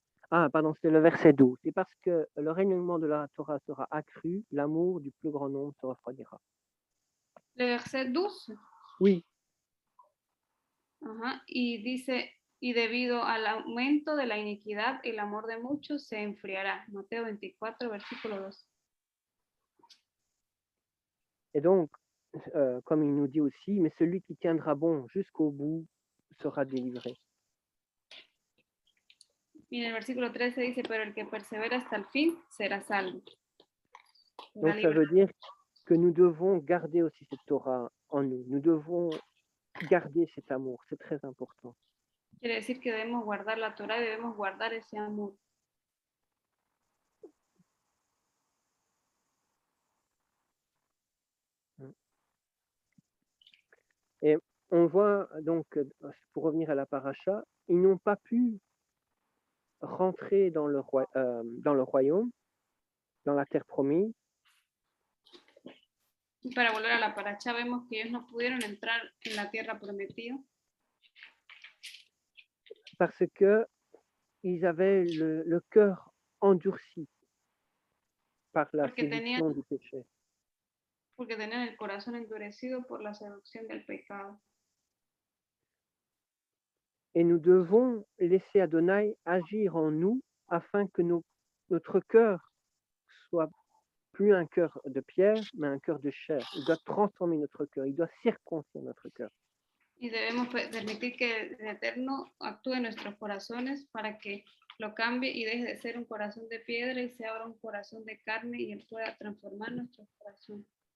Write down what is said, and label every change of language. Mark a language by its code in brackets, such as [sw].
[fr] Ah, pardon, c'est le verset 12. C'est parce que le règlement de la Torah sera accru, l'amour du plus grand nombre se refroidira. Le verset 12. Oui, [es] Ajá, y dice, y debido al aumento de la iniquidad, el amor de muchos se enfriará. Mateo 24, versículo 2. [fr] et donc, comme il nous dit aussi, mais celui qui tiendra bon jusqu'au bout sera délivré. [es] Y en el versículo 13 dice, pero el que persevera hasta el fin será salvo. Será [fr] Donc, ça [es] libre. [fr] veut dire que nous devons garder aussi cette Torah en nous. Nous devons garder cet amour. C'est très important. [es] Quiere decir que debemos guardar la Torah y debemos guardar ese amor. [fr] Et on voit donc, pour revenir à la paracha, ils n'ont pas pu rentrer dans le royaume, dans la terre promise, [es] Y para volver a la paracha vemos que ellos no pudieron entrar en la tierra prometida [fr] parce que ils avaient le cœur endurci par la [es] porque tenían, [fr] séduction du péché. [es] porque tenían el corazón endurecido por la seducción del pecado. [fr] Et nous devons laisser Adonai agir en nous afin que notre cœur soit plus un cœur de pierre, mais un cœur de chair. Il doit transformer notre cœur, il doit circoncire notre cœur. [es] Y debemos permitir que el Eterno actúe en nuestros corazones para que lo cambie y deje de ser un corazón de piedra y sea ahora un corazón de carne y Él pueda transformar nuestro corazón.